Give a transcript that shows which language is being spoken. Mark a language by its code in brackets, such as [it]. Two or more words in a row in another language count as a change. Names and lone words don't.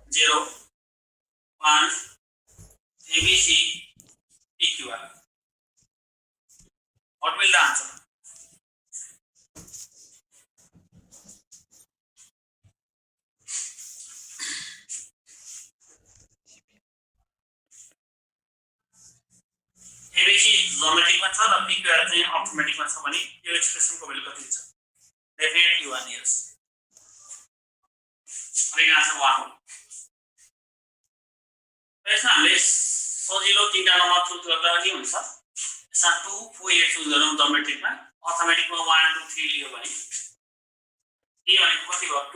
[en] 0 1 ABC PQR. What will the answer? [ne] ABC ज्योमेट्रिक में छ र PQR चाहिँ अर्थमेटिक में छ भने यो एक्सप्रेसन को भ्यालु कति छ? [en] definitely 1 years. [ne] अनि आन्सर 1 हो. यसमा हामीले सजिलो तीनटा नम्बर चुज गर्दा के हुन्छ? यसमा 2 4 8 चुज गरौँ ज्योमेट्रिक मा. अर्थमेटिक मा 1 2 3 लियो भने के भनेको कति हो?